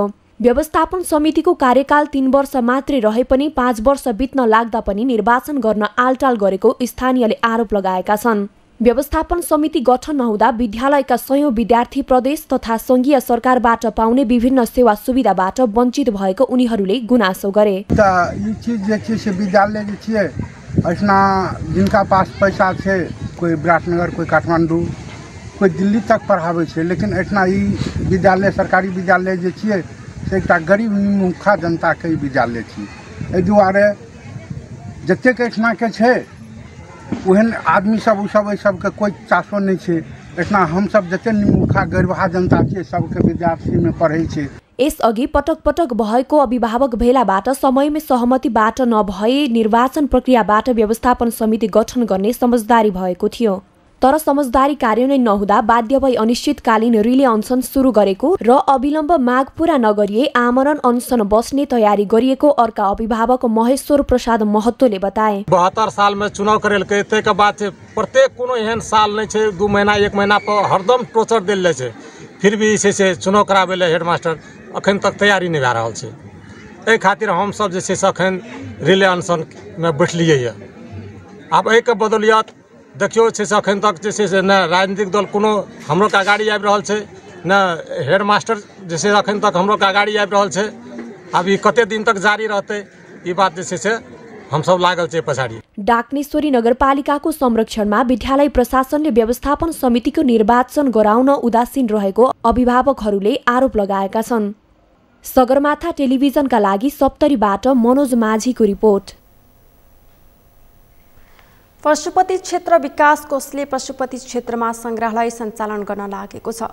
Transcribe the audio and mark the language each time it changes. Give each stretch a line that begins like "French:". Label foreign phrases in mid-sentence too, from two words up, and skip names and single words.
Nepali: व्यवस्थापन समितिको कार्यकाल 3 वर्ष मात्रै रहे पनि 5 वर्ष बित्न लाग्दा पनि निर्वाचन गर्न आलटाल गरेको स्थानीयले आरोप लगाएका छन्। व्यवस्थापन समिति गठन नहुँदा विद्यालयका सयौं विद्यार्थी प्रदेश तथा संघीय सरकारबाट पाउने विभिन्न सेवा सुविधाबाट वञ्चित भएको उनीहरूले गुनासो गरे।
Maithili: विद्यालय ऐसा जिनका पास पैसा है, कोई विराटनगर, कोई काठमांडू, कोई दिल्ली तक पढ़ावे छे, लेकिन ऐसा विद्यालय सरकारी विद्यालय एक गरीब मुखा जनता के विद्यालय थी। एहि दुआरे जतेक एहिठमा के छै ओहन आदमी सब सबके कोई चासो नहीं छै। एहिठमा हमसब जते मुखा गरीबहा जनता छियै सबके विद्यार्थी में पढ़ै छै।
Nepali: यसअघि पटक पटक भएको अभिभावक भेलाबाट समयमै सहमतिबाट नभए निर्वाचन प्रक्रियाबाट व्यवस्थापन समिति गठन गर्ने समझदारी भएको थियो। तर समझदारी कार्यान्वयन नहुँदा बाध्य भई अनिश्चितकालीन रिले अनसन सुरु गरेको र अविलम्ब माग पूरा नगरिए आमरण अनसन बस्ने तयारी गरिएको अर्का अभिभावक महेश्वर प्रसाद महतोले बताए।
Maithili: 72 साल में चुनाव करेलकै, तेके बाद प्रत्येक कोनो एहन साल नहीं छै 2 महीना 1 महीना पर हरदम टोचर देल छै। फिर भी से चुनाव कराबे ले हेडमास्टर अखन तक तैयारी नहीं भए रहल छै। एहि खातिर हम सब जे छै से अखन रिले अनशन में बैठलिए। आब एहि के बदौलियत देखियो छै से अखन तक जे छै से न राजनीतिक दल कोनो हमरो का गाड़ी आबि रहल छै, न हेडमास्टर जे छै अखन तक हमरो का गाड़ी आबि रहल छै। अब ई कते दिन तक जारी रहतै ई बात जे छै से हम सब लागल छै पछाडी।
Nepali: डाक्नेश्वरी नगरपालिकाको संरक्षणमा विद्यालय प्रशासनले व्यवस्थापन समितिको निर्वाचन गराउन उदासीन रहेको अभिभावकहरूले आरोप लगाएका छन्। सगरमाथा टेलिभिजनका लागि सप्तरीबाट मनोज माझीको रिपोर्ट। पशुपति क्षेत्र विकास कोषले पशुपति क्षेत्रमा संग्रहालय सञ्चालन गर्न लागेको छ।